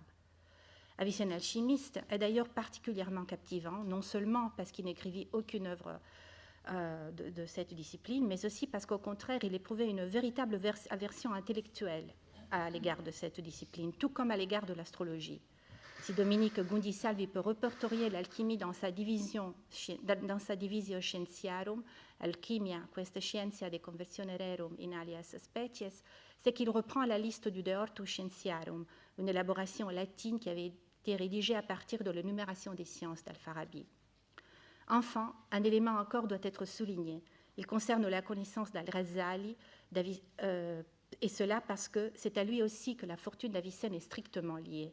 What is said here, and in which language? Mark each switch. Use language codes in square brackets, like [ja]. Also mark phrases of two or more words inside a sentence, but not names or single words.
[fr] Avicenne alchimiste est d'ailleurs particulièrement captivant, non seulement parce qu'il n'écrivit aucune œuvre de cette discipline, mais aussi parce qu'au contraire, il éprouvait une véritable aversion intellectuelle à l'égard de cette discipline, tout comme à l'égard de l'astrologie. Si Dominique Gundisalvi peut répertorier l'alchimie dans sa [la] divisio scientiarum, alchimia, questa scientia de conversione rerum in alias species, [fr] c'est qu'il reprend la liste du De Ortu Scientiarum, une élaboration latine qui avait traité rédigé à partir de l'énumération des sciences d'Al-Farabi. Enfin, un élément encore doit être souligné. Il concerne la connaissance d'Al-Ghazali, et cela parce que c'est à lui aussi que la fortune d'Avicenne est strictement liée.